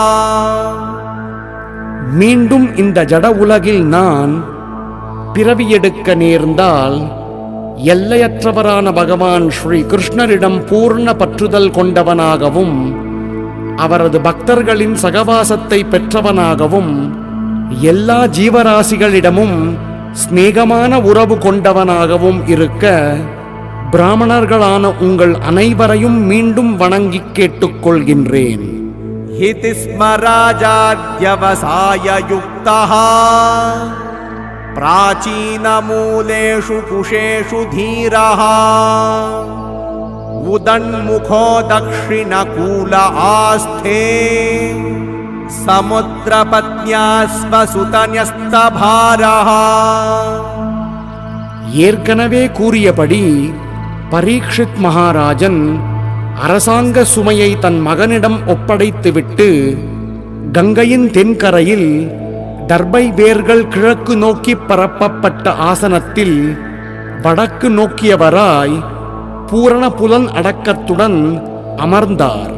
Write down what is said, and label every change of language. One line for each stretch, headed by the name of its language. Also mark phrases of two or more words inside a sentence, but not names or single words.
Tamil: மீண்டும் இந்த ஜட உலகில் நான் பிறவியெடுக்க நேர்ந்தால் எல்லையற்றவரான பகவான் ஸ்ரீ கிருஷ்ணரிடம் பூர்ண பற்றுதல் கொண்டவனாகவும் அவரது பக்தர்களின் சகவாசத்தை பெற்றவனாகவும் எல்லா ஜீவராசிகளிடமும் ஸ்நேகமான உறவு கொண்டவனாகவும் இருக்க பிராமணர்களான உங்கள் அனைவரையும் மீண்டும் வணங்கி கேட்டுக்கொள்கின்றேன்.
Sanskrit: इति स्मराजाध्यवसाय युक्तः प्राचीनमूलेषु कुशेषु धीरः उदन्मुखो दक्षिणकूल आस्थे समुद्रपत्न्यास्वसुतन्यस्तभारः.
Tamil: ஏற்கனவே கூறியபடி பரீக்ஷித் மகாராஜன் அரசாங்க சுமையை தன் மகனிடம் ஒப்படைத்துவிட்டு கங்கையின் தென்கரையில் தர்பை வேர்கள் கிழக்கு நோக்கி பரப்பப்பட்ட ஆசனத்தில் வடக்கு நோக்கியவராய் பூரண புலன் அடக்கத்துடன் அமர்ந்தார்.